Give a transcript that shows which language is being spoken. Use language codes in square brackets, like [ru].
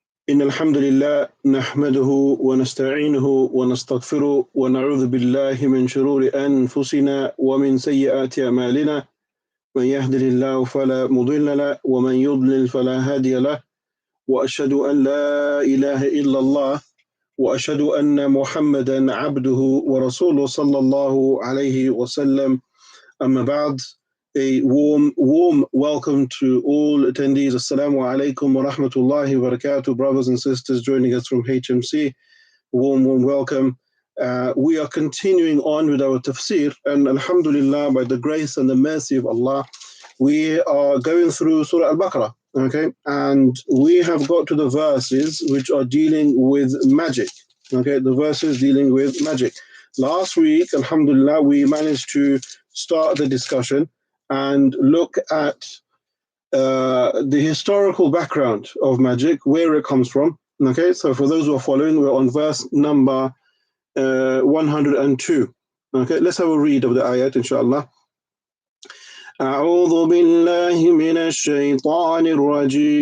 [ar] إن الحمد لله نحمده ونستعينه ونستغفره ونعوذ بالله من شرور أنفسنا ومن سيئات أعمالنا. من يهده الله فلا مضل له ومن يضلل فلا هادي له وأشهد أن لا إله إلا الله وأشهد أن محمدا عبده ورسوله صلى الله عليه وسلم. أما بعد, [en] a warm welcome to all attendees. Assalamu alaikum wa rahmatullahi wa barakatuh, brothers and sisters joining us from HMC. Warm welcome. We are continuing on with our tafsir, and alhamdulillah, by the grace and the mercy of Allah, we are going through Surah Al-Baqarah, okay? And we have got to the verses which are dealing with magic, okay? The verses dealing with magic. Last week, alhamdulillah, we managed to start the discussion and look at the historical background of magic, where it comes from, okay? So for those who are following, we're on verse number 102. Okay, let's have a read of the ayat, inshallah. [ar] أعوذ بالله من الشيطان الرجيم.